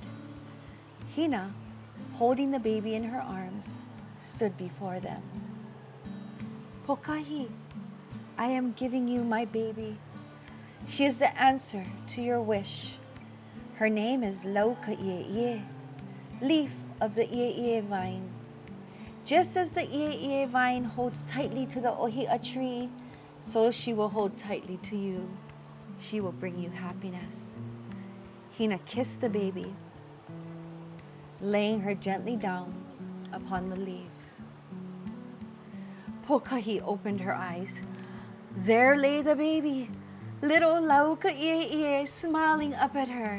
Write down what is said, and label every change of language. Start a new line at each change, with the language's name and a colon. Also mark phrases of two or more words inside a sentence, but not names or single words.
English: Hina, holding the baby in her arms, stood before them. "Pokahi, I am giving you my baby. She is the answer to your wish. Her name is Laukaʻieʻie, leaf of the ʻieʻie vine. Just as the ʻieʻie vine holds tightly to the ohia tree, so she will hold tightly to you. She will bring you happiness. Hina kissed the baby, laying her gently down upon the leaves. Pokahi opened her eyes. There lay the baby, little Laukaʻieʻie, smiling up at her.